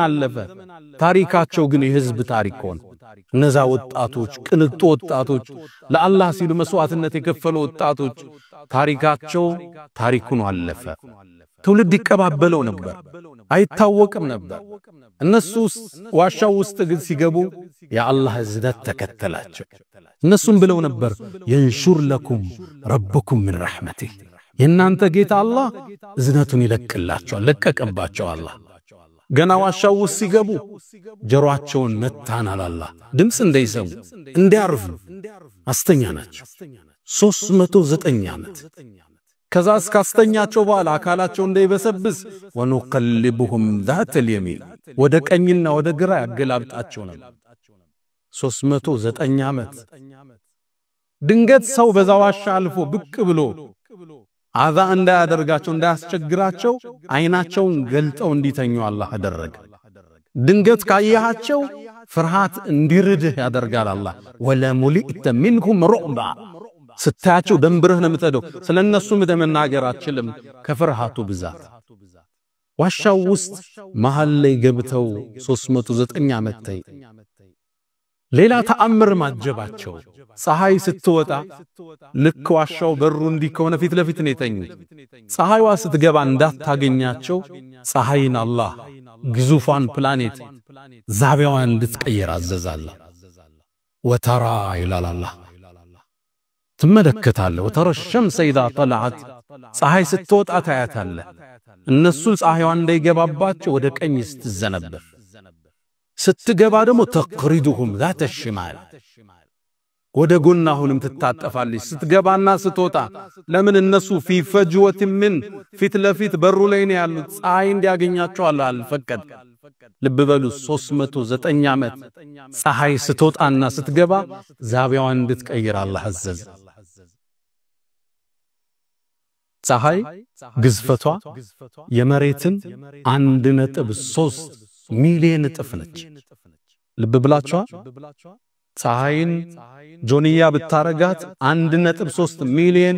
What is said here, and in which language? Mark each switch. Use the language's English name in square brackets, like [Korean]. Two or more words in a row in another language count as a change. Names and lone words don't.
[Amharic] አለፈ ታሪካቸው ግን የህዝብ ታሪክ ሆነ እነዛ ወጣቶች ቅንጡ ወጣቶች ለአላህ ሲሉ መስዋዕትነት የከፈሉ ወጣቶች ታሪካቸው ታሪኩን አለፈ ትውልድ ይቀባበለው ነበር አይታወቅም ነበር እነሱ ዋሻው ውስጥ ግን ሲገቡ የአላህ ዝነት ተከተላቸው እነሱም ብለው ነበር [Arabic] ينشر لكم ربكم من رحمته [Amharic] የናንተ ጌታ አላህ ዝነቱን ይለቅላቸዋል ለቀቀባቸው አላህ ገና ዋሻው ውስጥ ሲገቡ ጀሮአቸውን መታናል አላህ ድምጽ እንዳይሰሙ እንዲያርፉ አስተኛናቸው 309 ዓመት ከዛ እስካስተኛቸው በኋላ አካላቸው እንዳይበሰብስ [Arabic] ونقلبهم ذات اليمين [Amharic] ወደ ቀኝና ወደ ግራ ያገላብጣቸው ነበር 309 ዓመት ድንገት ሰው በዛዋሻ አልፎ ብቅ ብሎ አዛ እንዳያደርጋቸው እንዳያስቸግራቸው አይናቸውን ገልጠው እንዲተኙ አላህ አደረገ ድንገት ካያቸው ፍርሃት እንዲርድህ ያደርጋል አላህ [Arabic] ولملئت منهم رعبا [Amharic] ስታያቸው ደንብረህ ነው የምትሄደው ስለነሱ መናገር አትችልም ከፍርሃቱ ብዛት ዋሻው ውስጥ መሃል ላይ ገብተው 309 ዓመት ታይ ሌላ ተአምር ማጀባቸው ፀሐይ ስትወጣ ልክ ዋሻው በሩ እንዲከሆነ ፊት ለፊት ነው የተኙት ፀሐይዋ ስትገባ እንዳታገኛቸው ፀሐይን አላህ ግዙፋን ፕላኔት ዛቢያዋን እንድትቀየር አዘዛለ ወተራ ይላላህ ትመለከታለህ [Arabic] وترى الشمس إذا طلعت [Amharic] ፀሐይ ስትወጣ ታያታለህ እነሱ ፀሐይዋን እንዳይገባባቸው ወደ ቀኝ ስትዘነበል ስትገባ ደግሞ [Arabic] تقرضهم ذات الشمال [Amharic] ወደ ጎናሁንም ትታጠፋለች ስትገባና ስትወጣ ለምን እነሱ [Arabic] في فجوة من [Amharic] ፊት ለፊት በሩ ላይ ነው ያሉት ፀሐይ እንዲያገኛቸው አልፈቀደ ልብ በሉ 309 ዓመት ፀሐይ ስትወጣና ስትገባ ዛቢያዋን እንድትቀይር አላህ አዘዘ ፀሐይ ግዝፈቷ የመሬትን 1.3 ሚሊዮን እጥፍ ነች ልብ ብላችኋ ፀሐይን ጆንያ ብታረጋት 1.3 ሚሊዮን